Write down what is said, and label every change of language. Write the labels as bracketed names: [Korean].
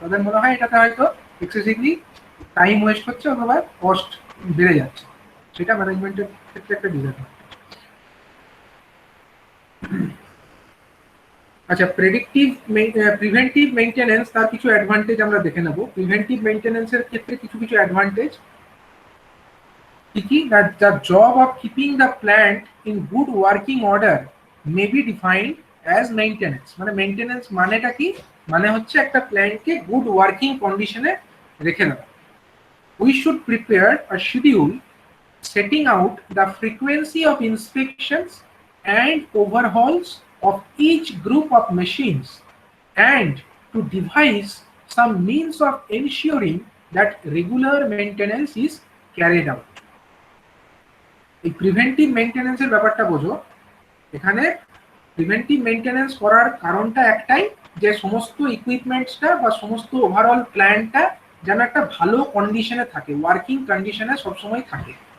[Bangla] তাদের মনে হয় এটাতে হয়তো এক্সেসিভলি টাইম ওয়েস্ট হচ্ছে অথবা কস্ট বেড়ে যাচ্ছে, সেটা ম্যানেজমেন্টের ক্ষেত্রে একটা ডিসঅ্যাডভান্টেজ। আচ্ছা, প্রিভেন্টিভ মেইনটেনেন্স, তার কিছু অ্যাডভান্টেজ আমরা দেখে নেব। প্রিভেন্টিভ মেইনটেনেন্সের ক্ষেত্রে কিছু অ্যাডভান্টেজ কি, [English] that the job of keeping the plant in good working order may be defined as maintenance। [Bangla] মানে মেইনটেনেন্স মানেটা কি, মানে হচ্ছে একটা প্ল্যান্টকে গুড ওয়ার্কিং কন্ডিশনে রেখে দেওয়া। [English] We should prepare a schedule setting out the frequency of inspections and overhauls of each group of machines, and to devise some means of ensuring that regular maintenance is carried out। [Bangla] এই preventive মেইনটেনেন্সের ব্যাপারটা বোঝো। এখানে preventive maintenance করার কারণটা একটাই, যে সমস্ত ইকুইপমেন্টসটা বা সমস্ত ওভারঅল প্ল্যানটা যেন একটা ভালো কন্ডিশনে থাকে, ওয়ার্কিং কন্ডিশনে সবসময় থাকে।